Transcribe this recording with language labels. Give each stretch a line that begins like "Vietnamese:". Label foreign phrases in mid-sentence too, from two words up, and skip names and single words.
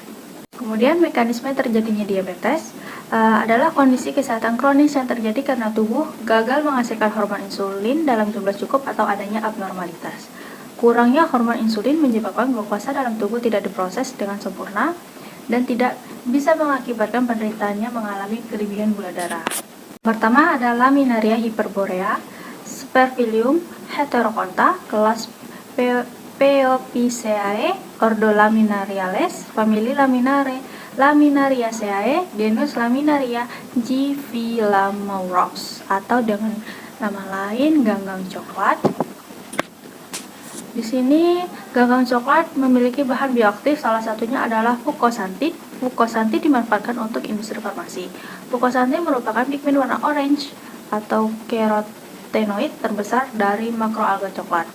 Indonesian: Kemudian mekanisme terjadinya diabetes adalah kondisi kesehatan kronis yang terjadi karena tubuh gagal menghasilkan hormon insulin dalam jumlah cukup atau adanya abnormalitas. Kurangnya hormon insulin menyebabkan glukosa dalam tubuh tidak diproses dengan sempurna dan tidak bisa mengakibatkan penderitaannya mengalami kelebihan gula darah. Pertama ada Laminaria hyperborea, Sperpilium heteroconta, kelas Peopiceae, ordo Laminariales, famili Laminariaceae, genus Laminaria Givillamaurus, atau dengan nama lain ganggang coklat. Di sini ganggang coklat memiliki bahan bioaktif, salah satunya adalah fucosantin. Fucosantin dimanfaatkan untuk industri farmasi. Fucosantin merupakan pigmen warna orange atau carotenoid terbesar dari makroalga coklat.